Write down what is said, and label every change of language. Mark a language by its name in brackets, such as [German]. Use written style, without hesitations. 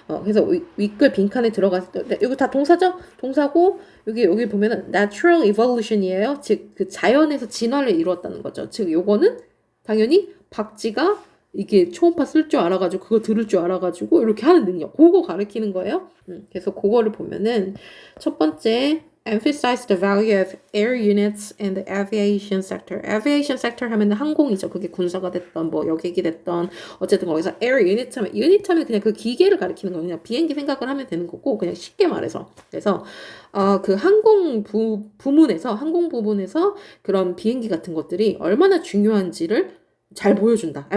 [Korean] 그래서 윗글 빈칸에 들어갔을 때, 여기 다 동사죠? 동사고, 여기 보면은 [English] natural evolution [Korean] 이에요. 즉, 그 자연에서 진화를 이루었다는 거죠. 즉, 요거는 당연히 박쥐가 이게 초음파 쓸 줄 알아가지고, 그거 들을 줄 알아가지고, 이렇게 하는 능력. 그거 가르치는 거예요. 그래서 그거를 보면은, 첫 번째, [English] emphasize the value of air units in the aviation sector. aviation sector [Korean] 하면 항공이죠. 그게 군사가 됐던 뭐 여객이 됐던 어쨌든 거기서 [English] air unit [Korean] 하면 그냥 그 기계를 가리키는 거예요. 그냥 비행기 생각을 하면 되는 거고 그냥 쉽게 말해서. 그래서 그 항공 부분에서 그런 비행기 같은 것들이 얼마나 중요한지를 잘 보여준다.